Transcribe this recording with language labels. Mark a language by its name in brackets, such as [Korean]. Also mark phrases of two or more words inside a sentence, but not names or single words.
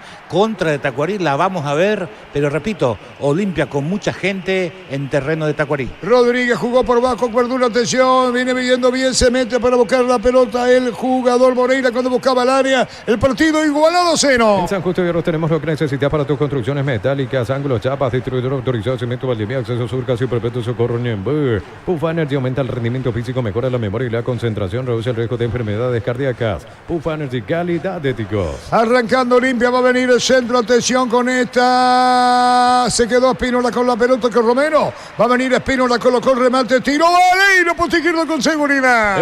[Spanish] Contra de Tacuarí la vamos a ver, pero repito, Olimpia con mucha gente en terreno de Tacuarí. Rodríguez jugó por bajo, Verdún, atención, viene midiendo bien, se mete para buscar la pelota el jugador Moreira cuando buscaba el área. El partido igualado a 0. En San Justo de Hierros tenemos lo que necesitas para tus construcciones metálicas, ángulos, chapas, distribuidor autorizado, cemento, Valdivia, acceso sur, casi perpetuo, socorro, Niembur. Pufa Energy aumenta el rendimiento físico, mejora la memoria y la concentración, reduce el riesgo de enfermedades cardíacas. Pufa Energy, calidad de éticos. Arrancando Olimpia, va a venir el centro, atención con esta. Se quedó Espínola con la pelota con Romero. Va a venir Espínola, colocó el remate, tiró, vale, y no puede izquierdo con seguridad.